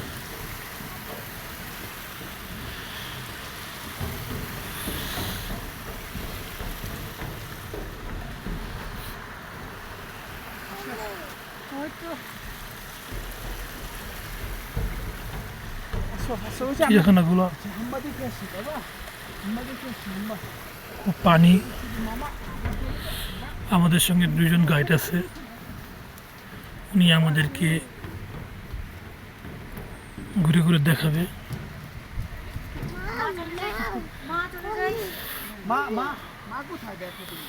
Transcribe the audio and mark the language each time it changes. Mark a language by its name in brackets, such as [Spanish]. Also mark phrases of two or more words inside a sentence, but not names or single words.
[Bangla] ওই তো So, চিড়িয়াখানাগুলো [Zulu] Hamba di kasi, baba. Hamba di kasi, hamba. [Bangla] খুব পানি। আমাদের সঙ্গে দুজন গাইড আছে, উনি আমাদেরকে ঘুরে ঘুরে দেখাবে। মা চলে যাই Ma কোথায় দেখো তুমি?